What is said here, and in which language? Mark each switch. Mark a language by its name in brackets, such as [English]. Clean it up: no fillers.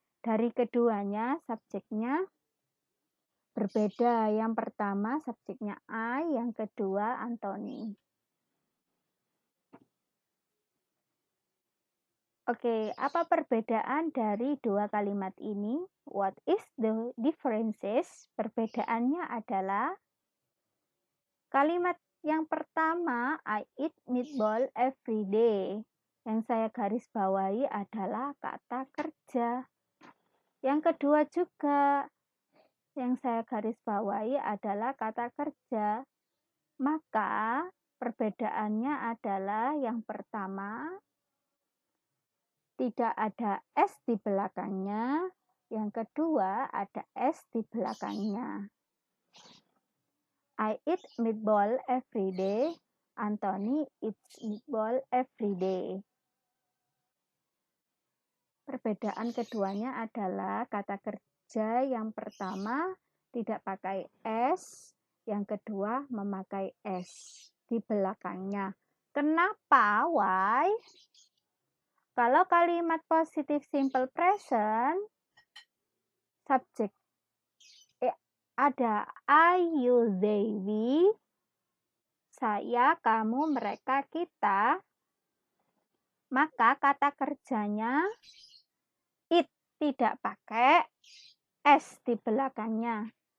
[Indonesian] Dari keduanya, subjeknya berbeda. Yang pertama, subjeknya I, yang kedua, Anthony. Oke, apa perbedaan dari dua kalimat ini? [English] What is the differences? [Indonesian] Perbedaannya adalah kalimat yang pertama, [English] I eat meatball every day. [Indonesian] Yang saya garis bawahi adalah kata kerja. Yang kedua juga, yang saya garis bawahi adalah kata kerja. Maka perbedaannya adalah yang pertama, tidak ada S di belakangnya. Yang kedua, ada S di belakangnya. [English] I eat meatball every day. Anthony eats meatball every day. [Indonesian] Perbedaan keduanya adalah kata kerja yang pertama tidak pakai S, yang kedua memakai S di belakangnya. Kenapa? Why? Kalau kalimat positif simple present, subjek ada I, you, they, we, saya, kamu, mereka, kita, maka kata kerjanya it, tidak pakai S di belakangnya.